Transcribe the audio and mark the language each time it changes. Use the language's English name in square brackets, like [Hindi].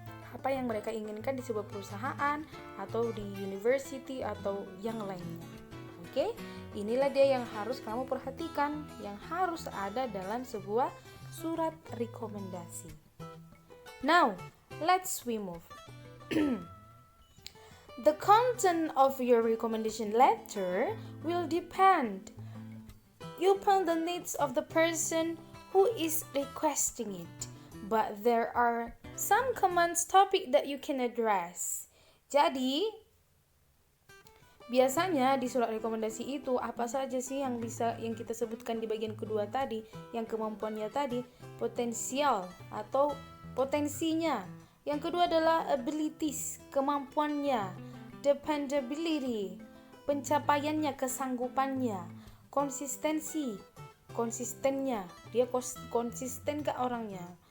[Indonesian] apa yang mereka inginkan di sebuah perusahaan atau di university atau yang lainnya. Oke, inilah dia yang harus kamu perhatikan, yang harus ada dalam sebuah surat rekomendasi. [English] Now, let's move. The content of your recommendation letter will depend upon the needs of the person who is requesting it. But there are some common topic that you can address. [Indonesian] Jadi, biasanya di surat rekomendasi itu apa saja sih yang kita sebutkan di bagian kedua tadi, yang kemampuannya tadi, potensial atau potensinya. Yang kedua adalah abilities, kemampuannya, dependability, pencapaiannya, kesanggupannya, konsistennya, dia konsisten ke orangnya.